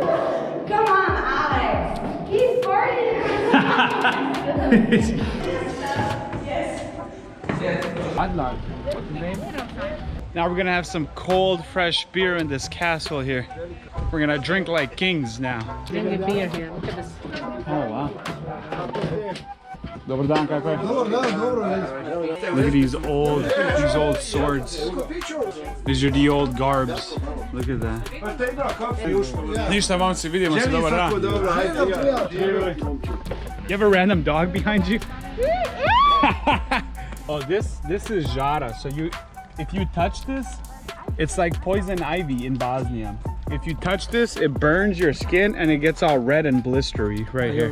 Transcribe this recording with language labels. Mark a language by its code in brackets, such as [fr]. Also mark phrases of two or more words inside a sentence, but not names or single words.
[en] Come on, Alex. He's farting. Adnan. What's his name? Now we're gonna have some cold, fresh beer in this castle here. We're gonna drink like kings now. Drink a beer here. Look at this. Oh, wow. [bs] Dobar dan, kako je? [en] Look at these old swords. These are the old garbs. Look at that. [bs] Ništa, vam se vidimo se, dobar dan. [en] You have a random dog behind you? Oh, this is Jara. So if you touch this, it's like poison ivy in Bosnia. If you touch this, it burns your skin and it gets all red and blistery right here.